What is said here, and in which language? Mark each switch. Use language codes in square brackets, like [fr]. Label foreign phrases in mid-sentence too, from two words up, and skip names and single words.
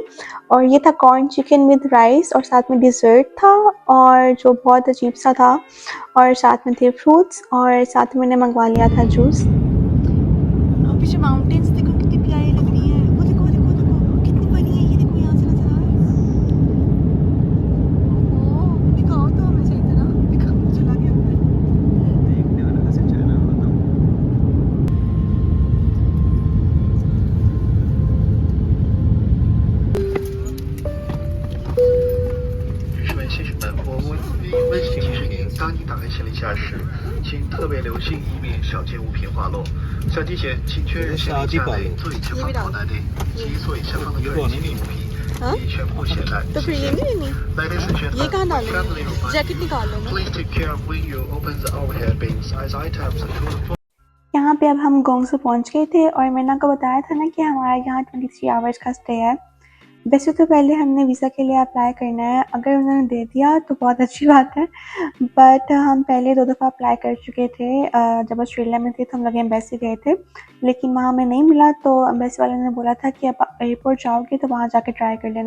[hi] और ये था [en] corn chicken with rice [hi] और साथ में डिज़र्ट था, और जो बहुत अजीब सा था, और साथ में थे फ्रूट्स और साथ में मैंने मंगवा लिया था जूस। पीछे माउंटेन्स देखो कितनी प्यारी लग रही है, वो देखो देखो देखो कितनी बड़ी है, ये देखो यहाँ से नजर आ रहा है। ओह दिखाओ तो हमें सही तरह, दिखाओ, चला गया देखने वाला से चला होता। [zh] 女士们、先生们，我温馨提示您：当你打开行李架时，请特别留心，以免小件物品滑落。下机前，请确认行李架内座椅前方口袋内及座椅下方的个人金属物品已全部携带。 [hi] तो फिर ये नहीं लेनी, [en] Ladies and [hi] ये [en] gentlemen, [hi] कहाँ डालनी [en] family [hi] है, [en] or [hi] जैकेट निकाल लो ना। [en] please take care when you open the overhead bins as items include [hi] यहाँ पे अब हम गोंगसू पहुँच गए थे और मैंने आपको बताया था ना कि हमारा यहाँ 23 आवर्स का स्टे है। वैसे तो पहले हमने वीज़ा के लिए अप्लाई करना है, अगर उन्होंने दे दिया तो बहुत अच्छी बात है, बट हम पहले 2 दफ़ा अप्लाई कर चुके थे। जब ऑस्ट्रेलिया में थे तो हम लोग एम्बेसी गए थे, लेकिन वहाँ हमें नहीं मिला, तो एम्बेसी वाले ने बोला था कि आप एयरपोर्ट जाओगे तो वहाँ जाके ट्राई कर लेना।